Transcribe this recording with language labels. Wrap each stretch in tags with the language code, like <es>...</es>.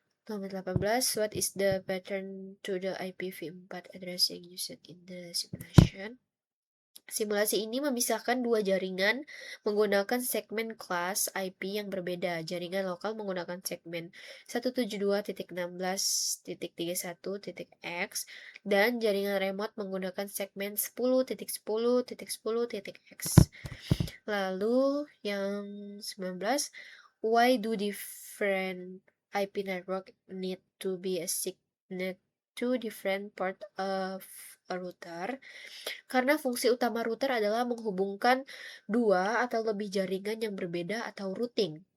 <id>Nomor 18,</id> <en>what is the pattern to the IPv4 addressing used in the simulation?</en> <id>Simulasi ini memisahkan dua jaringan menggunakan segmen kelas IP yang berbeda. Jaringan lokal menggunakan segmen 172.16.31.x dan jaringan remote menggunakan segmen 10.10.10.x. Lalu yang 19,</id> <en>why do different IP network need to be assigned to different part of a router?</en> <id>Karena fungsi utama router adalah menghubungkan dua atau lebih jaringan yang berbeda atau routing.</id>